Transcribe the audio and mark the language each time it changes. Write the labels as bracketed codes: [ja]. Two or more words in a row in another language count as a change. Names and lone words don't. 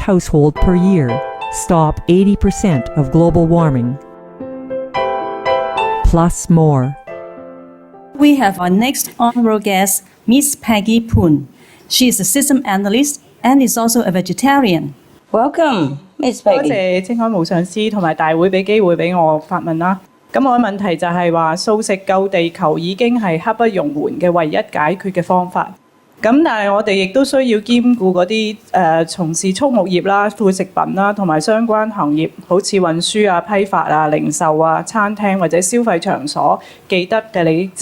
[en] household per year, stop 80% of global warming. Plus more. We have our next honorable guest, Miss Peggy Poon. She is a system analyst and is also a vegetarian. Welcome, Miss Peggy. [yue] 多謝青海無上師同埋大會俾機會俾我發問啦。咁我嘅問題就係話，素食救地球已經係刻不容緩嘅唯一解決嘅方法。咁但係我哋亦都需要兼顧嗰啲從事畜牧業啦、副食品啦同埋相關行業，好似運輸啊、批發啊、零售啊、餐廳或者消費場所既得嘅利益者。